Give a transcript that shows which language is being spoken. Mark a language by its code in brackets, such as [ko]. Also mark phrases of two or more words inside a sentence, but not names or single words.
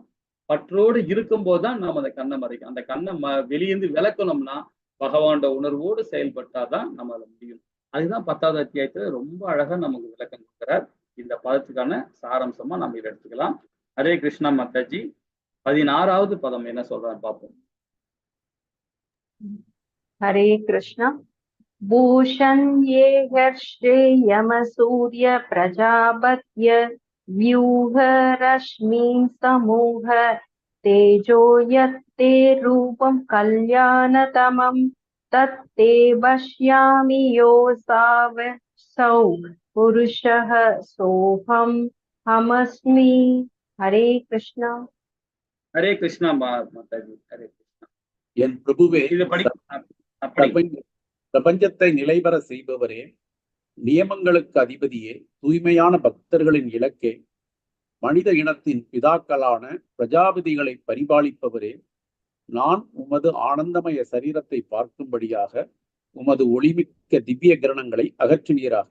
[ta] பற்றோடு இருக்கும்போது தான் நம்ம அந்த கண்ணை மறைக்கும். அந்த கண்ணை வெளியேந்து விளக்கணும்னா பகவானோட உணர்வோடு செயல்பட்டாதான் நம்மளால முடியும். அதுதான் 10வது அத்தியாயத்துல ரொம்ப அழகா நமக்கு விளக்கம் கொடுக்கிறார். இந்த பதத்துக்கான சாராம்சமா நம்ம இதை எடுத்துக்கலாம். ஹரே கிருஷ்ணா மாதாஜி. 16வது பதம் என்ன சொல்றான்னு பார்ப்போம். [sa] हरे कृष्ण। भूषण ये हर्षे यम सूर्य प्रजापत्य व्यूह रश्मि समूह तेजो यत्ते रूपं कल्याणतमं तत्ते पश्यामि योऽसावसौ पुरुषः सोऽहं हमस्मि। हरे कृष्णा। [hi] हरे कृष्णा माताजी। हरे कृष्णा। [ta] என் பிரபுவே, பிரபஞ்சத்தை நிலைபெற செய்பவரே, நியமங்களுக்கு அதிபதியே, தூய்மையான பக்தர்களின் இலக்கே, மனித இனத்தின் பிதாக்களான பிரஜாபதிகளை பரிபாலிப்பவரே, நான் உமது ஆனந்தமய சரீரத்தை பார்க்கும்படியாக உமது ஒளிமிக்க திவ்ய கிரணங்களை அகற்றினீராக.